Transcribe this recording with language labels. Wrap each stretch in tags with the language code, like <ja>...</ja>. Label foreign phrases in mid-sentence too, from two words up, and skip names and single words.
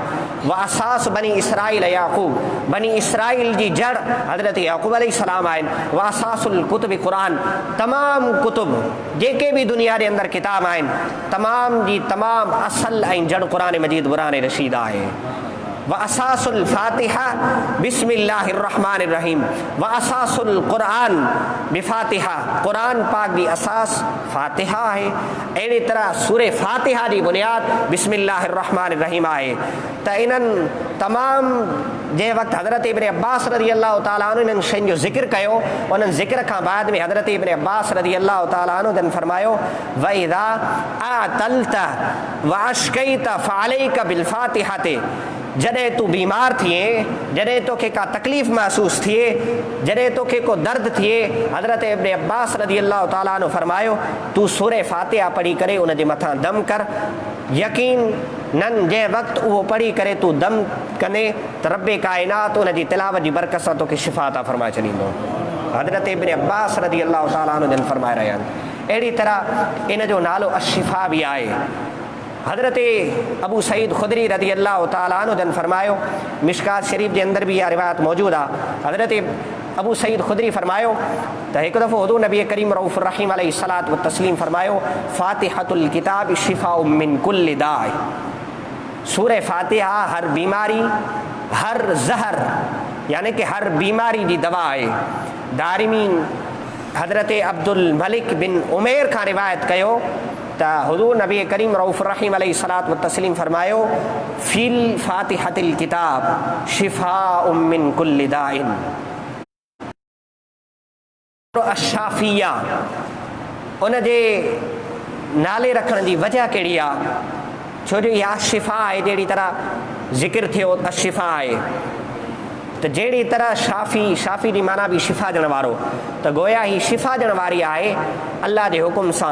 <ar>وأساس بني إسرائيل يعقوب,</ar> <sd>बनी इसराईल जी जड़ हज़रत याक़ूब अलैहिस्सलाम आहिनि।</sd> <ar>وأساس الكتب قرآن,</ar> <sd>तमामु कुतुब जेके बि दुनिया जे अंदरि किताब आहिनि, तमाम जी तमाम असल ऐं जड़ क़ुरान मजीद क़ुरान रशीद आहे।</sd> <ar>وأساس الفاتحة بسم الله الرحمن الرحيم، وأساس القرآن بالفاتحة,</ar> <sd>क़ुरान पाक जी असास फ़ातिहा आहे। अहिड़ी तरह सूरे फ़ातिहा जी बुनियाद</sd> <ar>بسم الله الرحمن الرحيم</ar> <sd>आहे। त इन्हनि तमामु जंहिं वक़्तु हज़रत इब्न अब्बास</sd> <ar>رضي الله تعالى عنه</ar> <sd>इन्हनि शयुनि जो ज़िक्र कयो, उन्हनि ज़िक्र खां बाद में हज़रत इब्न अब्बास</sd> <ar>رضي الله تعالى عنه</ar> <sd>जन फरमायो</sd> <ar>وإذا اعتللت واشتكيت فعليك بالفاتحة,</ar> <sd>जॾहिं तूं बीमार थिए, जॾहिं तोखे का तकलीफ़ महसूस थिए, जॾहिं तोखे को दर्द थिए, हज़रत इब्न अब्बास</sd> <ar>رضي الله تعالى عنه</ar> <sd>फरमायो तूं सूरे फ़ातिहा पढ़ी करे उन जे मथां दम कर। यकीन नन जंहिं वक़्तु उहो पढ़ी करे तूं दम कंदे त रब काइनात उन जी तिलावत जी बरकत सां तोखे शिफ़ा अता फरमाए छॾींदो। हज़रत इब्न अब्बास</sd> <ar>رضي الله تعالى عنه</ar> <sd>जन फरमाए रहिया आहिनि। अहिड़ी तरह इन जो नालो अशिफ़ा बि आहे। हज़रत अबू सईद ख़ुदरी</sd> <ar>رضي الله تعالى عنه</ar> <sd>जन फरमायो, मिशकात शरीफ़ जे अंदरि बि इहा रिवायत मौजूदु आहे। हज़रत अबू सईद ख़ुदरी फरमायो त हिकु दफ़ो हुज़ूर नबी करीम रऊफ़ुर रहीम</sd> <ar>عليه الصلاة والتسليم</ar> <sd>फरमायो</sd> <ar>فاتحة الكتاب شفاء من كل داء,</ar> <sd>सूरे फ़ातिहा हर बीमारी, हर ज़हर यानी कि हर बीमारी जी दवा आहे। दारिमी हज़रत अब्दुल मलिक बिन उमैर खां रिवायत कयो त हुज़ूर नबी करीम रऊफ़ुर रहीम</sd> <ar>عليه الصلاة والتسليم</ar> <sd>फरमायो</sd> <ar>في فاتحة الكتاب شفاء من كل داء.</ar> <sd>अशाफ़िया उन जे नाले रखण जी वजह कहिड़ी आहे? छो जो इहा शिफ़ा आहे, जहिड़ी तरह ज़िक्र थियो अशिफ़ा आहे, त जहिड़ी तरह शाफ़ी, शाफ़ी जी माना बि शिफ़ा ॾियण वारो, त गोया ही शिफ़ा ॾियण वारी आहे अल्लाह जे हुकुम सां।</sd>